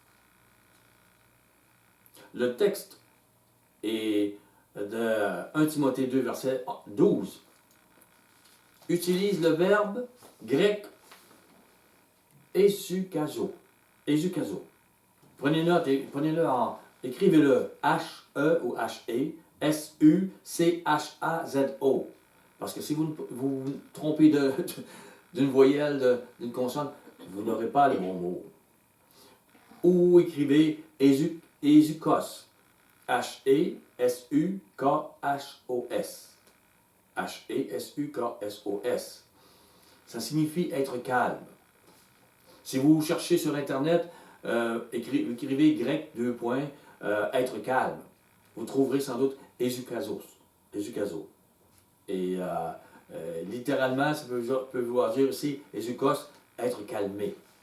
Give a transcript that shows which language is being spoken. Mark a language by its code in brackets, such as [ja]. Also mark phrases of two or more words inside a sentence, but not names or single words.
[fr] Le texte est de 1 Timothée 2, verset 12, utilise le verbe grec ésukazo. Prenez note et écrivez-le H-E ou H-E, S-U-C-H-A-Z-O. Parce que si vous vous trompez d'une voyelle, d'une consonne, vous n'aurez pas le bon mot. Ou écrivez Hésukos. H-E-S-U-K-H-O-S. H-E-S-U-K-S-O-S. Ça signifie être calme. Si vous cherchez sur Internet, écrivez grec, deux points, être calme. Vous trouverez sans doute Ézukazo. Et littéralement, ça peut vouloir dire aussi Ézukos, être calmé.